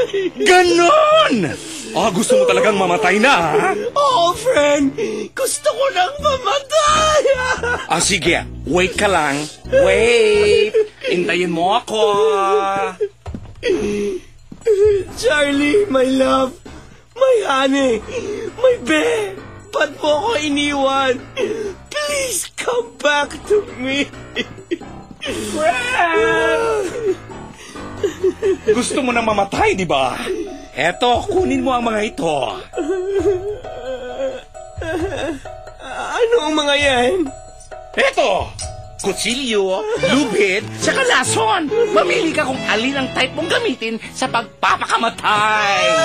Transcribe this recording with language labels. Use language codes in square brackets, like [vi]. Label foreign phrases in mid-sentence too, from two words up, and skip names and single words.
[tl] Ganon! Gusto mo talagang mamatay na, ha? Oo, friend. Gusto ko nang mamatay. Sige. Wait ka lang. Wait. Hintayin mo ako. [en] Charlie, my love. My honey. My babe. [tl] Ba't mo ko iniwan? [en] Please come back to me. Friend! [tl] Gusto mo na mamatay, di ba? Eto, kunin mo ang mga ito. Ano ang mga yan? Eto! Kutsilyo, lubid, saka lason. Mamili ka kung alin ang type mong gamitin sa pagpapakamatay.